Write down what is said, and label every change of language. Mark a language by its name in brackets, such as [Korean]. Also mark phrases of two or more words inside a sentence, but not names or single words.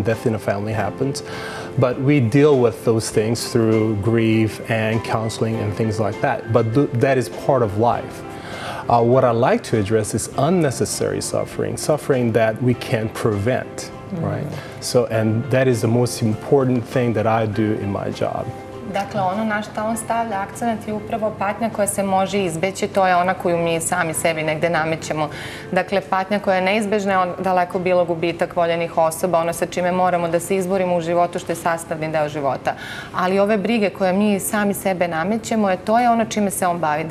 [English] Death in a family happens, but we deal with those things through grief and counseling and things like that. But that is part of life. What I like to address is unnecessary suffering that we can prevent, right? So, and that is the most important thing that I do in my job. [Serbian] Dakle, ono na što on stavlja akcenat je upravo patnja koja se može izbeći, to je ona koju mi sami sebi negde namećemo. Dakle, patnja koja je neizbežna je daleko bilo gubitak voljenih osoba, ono sa čime moramo da se izborimo u životu što je sastavni deo života. Ali ove brige koje mi sami sebe namećemo, to je ono čime se on bavi.